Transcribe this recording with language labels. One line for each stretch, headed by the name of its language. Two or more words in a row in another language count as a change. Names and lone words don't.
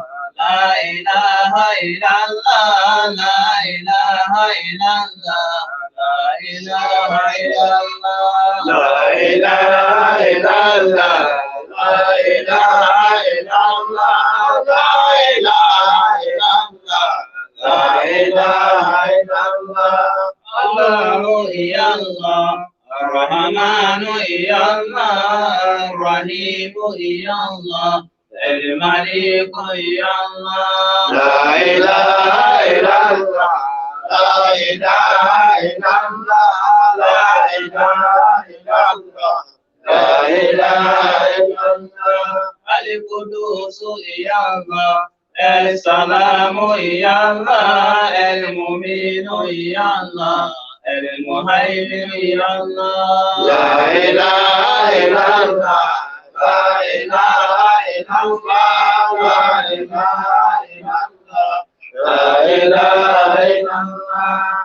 Arabic: لا إله إلا الله لا إله إلا الله لا إله إلا الله لا إله إلا الله لا إله إلا الله لا إله إلا الله لا إله إلا الله. الله يا الله الرحمن يا الله الرحيم يا الله. الملك يا الله لا إله إلا الله لا إله إلا الله لا إله إلا الله لا إله إلا الله القدوس يا الله السلام يا الله المؤمن يا الله المهيمن يا الله لا إله إلا الله لا إله إلا الله لا إله إلا الله لا إله إلا الله